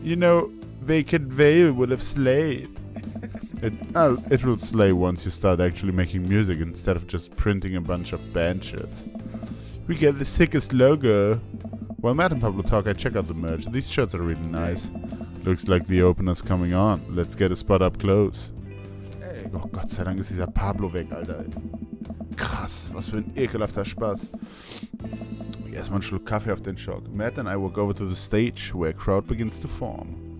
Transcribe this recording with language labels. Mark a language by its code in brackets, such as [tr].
[en] You know, Vacant Veil would have slayed. It will slay once you start actually making music instead of just printing a bunch of band shirts. We get the sickest logo. While Matt and Pablo talk, I check out the merch. These shirts are really nice. Looks like the opener's coming on. Let's get a spot up close. Hey. [de] Oh Gott sei Dank ist dieser Pablo weg, Alter. Krass, was für ein ekelhafter Spaß. Erstmal einen Schluck Kaffee auf den Schock. [en] Matt and I walk over to the stage, where a crowd begins to form.